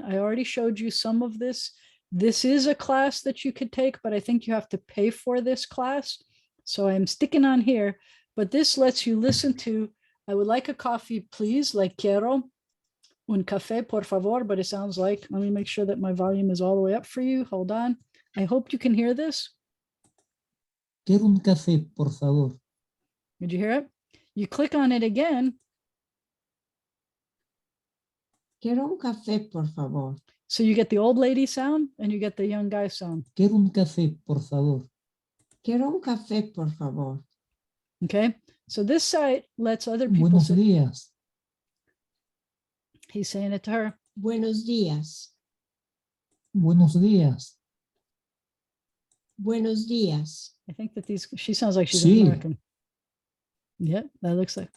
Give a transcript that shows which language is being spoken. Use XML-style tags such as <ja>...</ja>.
<en>I already showed you some of this. This is a class that you could take, but I think you have to pay for this class. So I'm sticking on here. but this lets you listen to, I would like a coffee, please, like</en> <es>quiero un café, por favor,</es> <en>but it sounds like, let me make sure that my volume is all the way up for you. Hold on. I hope you can hear this.</en> <es>Quiero un café, por favor.</es> <en>Did you hear it? You click on it again.</en> <es>Quiero un café, por favor.</es> <en>So you get the old lady sound and you get the young guy sound.</en> <es>Quiero un café, por favor. Quiero un café, por favor.</es> <en>Okay. So this site lets other people</en> <es>Buenos</es> <en>say,</en> <es>días.</es> <en>he's saying it to her.</en> <es>Buenos días. Buenos días. Buenos días.</es> <en>I think that these, she sounds like she's</en> <es>Sí.</es> <en>American. Yeah, that looks like.</en>